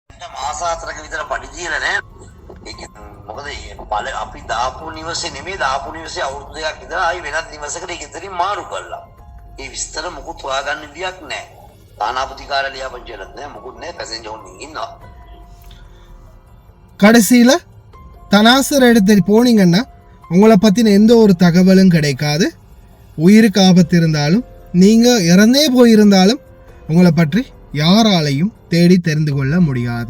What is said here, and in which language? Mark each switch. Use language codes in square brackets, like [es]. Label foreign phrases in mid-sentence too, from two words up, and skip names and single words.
[si] මාස 4ක විතර පඩි දීලා නැහැ. ඒක මොකද අපි දාපු නිවසේ නෙමෙයි දාපු නිවසේ අවුරුදු දෙකක් ඉඳලා ආයි වෙනත් නිවසකට ඒක ඉතින් මාරු කළා. ඒ විස්තර මොකුත් හොයාගන්න විදියක් නැහැ. තානාපතිකාර ලියාපදිංචියක් නැහැ මොකුත් නැහැ පැසෙන්ජර් උන් ඉන්නවා. [ta] கடைசியில் தனாசர் இடத்துக்கு போனீங்கன்னா உங்களை பற்றின எந்த ஒரு தகவலும் கிடைக்காது. உயிருக்கு ஆபத்து இருந்தாலும் நீங்கள் இறந்தே போயிருந்தாலும் உங்களை பற்றி யாராலையும் தேடி தெரிந்து கொள்ள முடியாது.